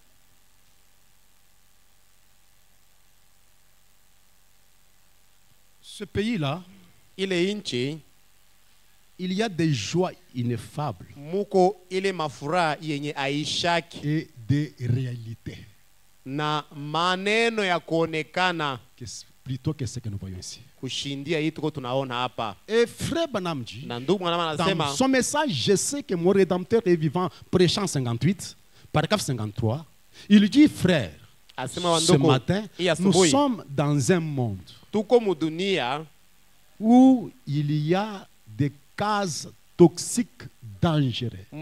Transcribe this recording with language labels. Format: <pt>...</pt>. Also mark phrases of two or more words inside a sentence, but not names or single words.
<fr>Ce pays-là, il y a des joies ineffables et des réalités.</fr> <sw>Na maneno ya kuonekana</sw> <fr>plutôt que ce que nous voyons ici.</fr> <sw>Kushindia hii tuko tunaona hapa.</sw> <fr>Et frère Branham dit, dans son message, je sais que mon Rédempteur est vivant, prêchant 58, paragraphe 53, il dit, frère, ce matin, nous sommes dans un monde où il y a des gaz toxiques dangereux.</fr>